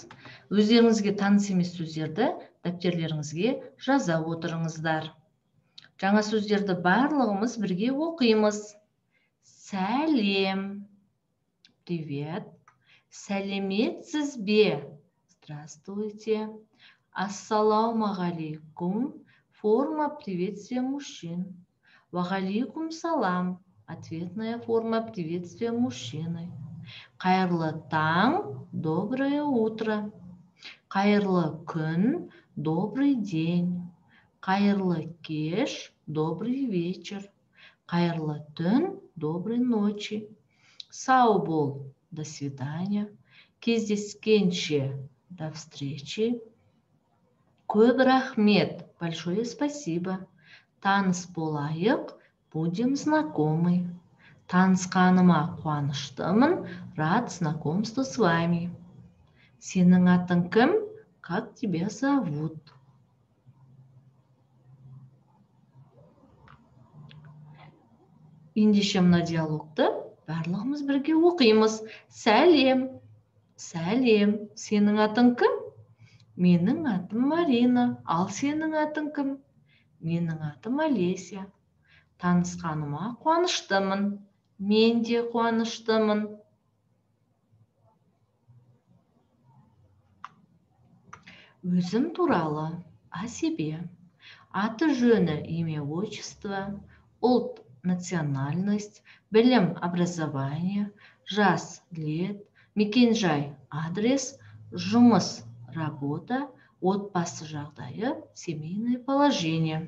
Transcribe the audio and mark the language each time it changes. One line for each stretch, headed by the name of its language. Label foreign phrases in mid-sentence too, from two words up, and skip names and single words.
Kazakh: Өздеріңізге таныс емес сөздерді дәптерлеріңізге жаза отырыңыздар. Жаңа сөздерді барлығымыз бірге оқимыз. Сәлем. Привет. Сәлеметсіз бе? Здравствуйте. Ассалаумағалейкум.
Russian: Форма приветствия мужчин.
Kazakh: Вағалейкум салам.
Russian: Ответная форма приветствия мужчины.
Kazakh: Қайырлы таң.
Russian: Доброе утро.
Kazakh: Қайырлы күн.
Russian: Добрый день.
Kazakh: Қайырлы кеш.
Russian: Добрый вечер.
Kazakh: Қайырлы түн.
Russian: Доброй ночи.
Kazakh: Сау бол.
Russian: До свидания.
Kazakh: Кездескенше.
Russian: До встречи.
Kazakh: Көп рахмет.
Russian: Большое спасибо.
Kazakh: Таныс болайық.
Russian: Будем знакомы.
Kazakh: Танысқаныма қуаныштымын.
Russian: Рад знакомству с вами.
Kazakh: Сенің атың кім?
Russian: Как тебя зовут?
Kazakh: Ендеше мына диалогты барлығымыз бірге оқимыз. Сәлем. Сәлем. Сенің атың кім? Менің атым Марина. Ал сенің атың кім? Менің атым Олеся. Танысқаныма қуаныштымын. Мен де қуаныштымын. Өзім туралы.
Russian: О себе.
Kazakh: Аты жөні,
Russian: имя, отчество,
Kazakh: ұлт, национальность, білім, образование, жас, лет, мекен-жай, адрес, жұмыс, работа, отбасы жағдайы,
Russian: семейное положение.